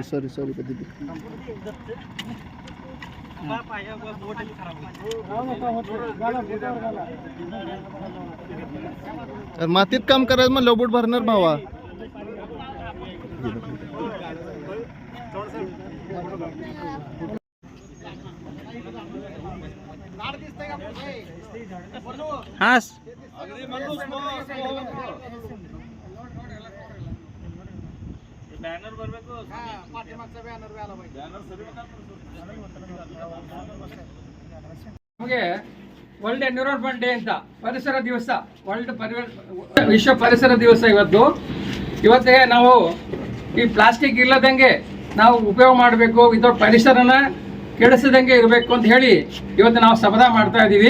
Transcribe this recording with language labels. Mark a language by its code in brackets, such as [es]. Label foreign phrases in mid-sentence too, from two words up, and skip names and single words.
[mr] सॉरी कधी मातीत काम करायचं मग लोबूट भरणार भावा. [kn] हास ಬ್ಯಾನರ್ ಬರಬೇಕು. ಪಾಠ್ಯಮಾಗದ ಬ್ಯಾನರ್ ನಮಗೆ ವರ್ಲ್ಡ್ ಎನ್ವಿರಾನ್ಮೆಂಟ್ ಡೇ ಅಂತ, ಪರಿಸರ ದಿವಸ, ವಿಶ್ವ ಪರಿಸರ ದಿವಸ ಇವತ್ತಿಗೆ ನಾವು ಈ ಪ್ಲಾಸ್ಟಿಕ್ ಇಲ್ಲದಂಗೆ ನಾವು ಉಪಯೋಗ ಮಾಡಬೇಕು, ವಿತೌಟ್ ಪರಿಸರನ ಕೆಡಿಸದಂಗೆ ಇರಬೇಕು ಅಂತ ಹೇಳಿ ಇವತ್ತು ನಾವು ಶಪಥ ಮಾಡ್ತಾ ಇದ್ದೀವಿ.